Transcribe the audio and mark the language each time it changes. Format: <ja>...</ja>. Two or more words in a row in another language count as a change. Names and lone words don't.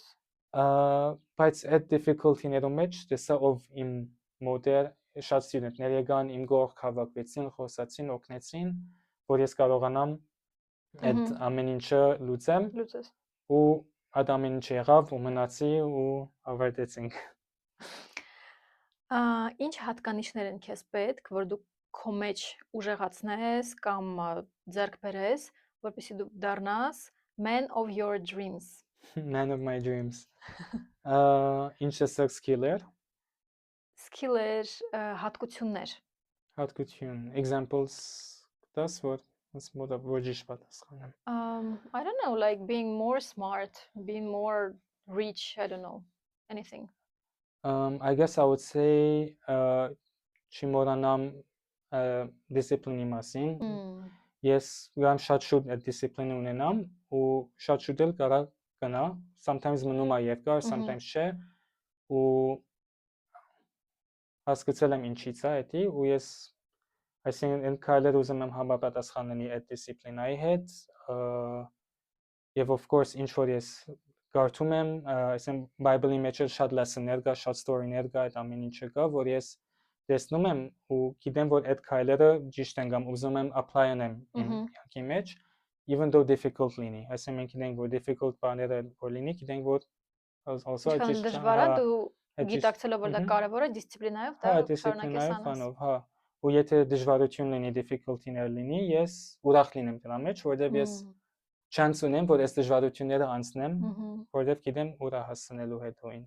<hy>Բայց այդ difficulty-ներում մեջ տեսա ով իմ մոդեր շատ student-ներ եկան, իմ կողք հավաքվեցին, խոսացին, օգնեցին, որ ես կարողանամ այդ ամեն ինչը լուծեմ ու այդ ամեն ինչը եղավ ու մնացի ու ավարտեցինք։ Ինչ հատկանիշներ են քեզ պետք, որ դու քո մեջ ուժեղացնես կամ ձեռք բերես, որպեսզի դու դառնաս</hy> <en>man of your dreams։ Man of my dreams։</en> <hy>Ինչ է</hy> <en>skiller։</en> <hy>Skiller հատկություններ։ Հատկություն, examples դաս որ</hy> <en>What is I don't know, like being more smart, being more rich, I don't know, anything. I guess I would say</en> <hy>չմոռանամ discipline-ի մասին։ Ես ուրեմն շատ շուտ այդ discipline ունենամ ու շատ շուտ էլ կարող գնա, sometimes մնում է երկար, sometimes չէ ու հասկացել եմ ինչից է դա ու ես այսինքն այն քայլերը ուզում եմ համապատասխան լինի այդ դիսցիպլինայի հետ եւ</hy> <en>of course</en> <hy>ինչ որ ես կարդում եմ այսինքն Bible-ի մեջ էլ շատ lesson-ներ կա, շատ story-ներ կա, այդ ամեն ինչը կա, որ ես տեսնում եմ ու գիտեմ որ այդ քայլերը ճիշտ են կամ ուզում եմ apply անեմ իմ կյանքի մեջ</hy> <en>even though difficult</en> <hy>լինի այսինքն մենք գիտենք որ difficult բաները որ լինի գիտենք որ also ճիշտ դժվար է դու գիտակցելով որ դա կարևոր է դիսցիպլինայով դա շարունակես անես հա ու եթե դժվարություն լինի difficulty-ներ լինի ես ուրախ լինեմ դրա մեջ որովհետև ես chance ունեմ որ այս դժվարությունները անցնեմ որովհետև գիտեմ ուր է հասնելու հետո ինձ</hy>